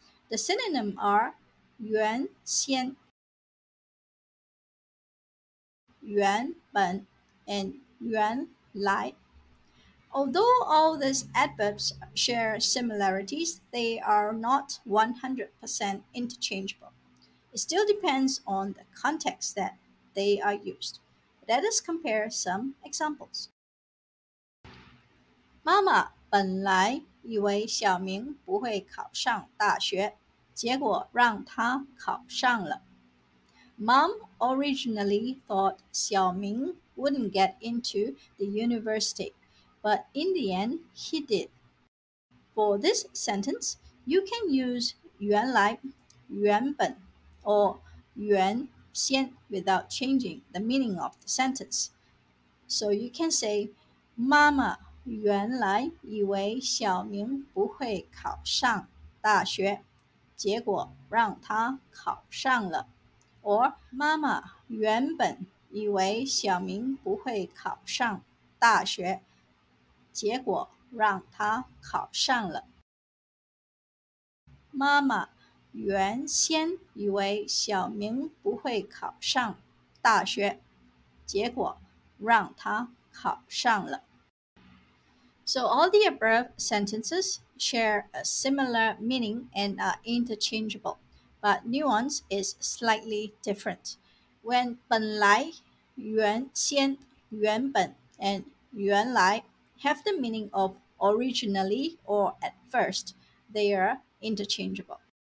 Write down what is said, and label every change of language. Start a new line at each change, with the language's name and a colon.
English: The synonym are 原先、原本 and 原来. Although all these adverbs share similarities, they are not 100% interchangeable. It still depends on the context that they are used. Let us compare some examples.
Chinese: 妈妈本来以为小明不会考上大学，结果让他考上了。
English: Mom originally thought Xiaoming wouldn't get into the university, but in the end, he did. For this sentence, you can use 原来、原本 or 原先 without changing the meaning of the sentence.
Chinese: So you can say 妈妈原来以为小明不会考上大学，结果让他考上了。 or 妈妈原本以为小明不会考上大学，结果让他考上了。妈妈原先以为小明不会考上大学，结果让他考上了。
English: So all the above sentences share a similar meaning and are interchangeable, but nuance is slightly different. When 本来、原先、原本 and 原来 have the meaning of originally or at first, they are interchangeable.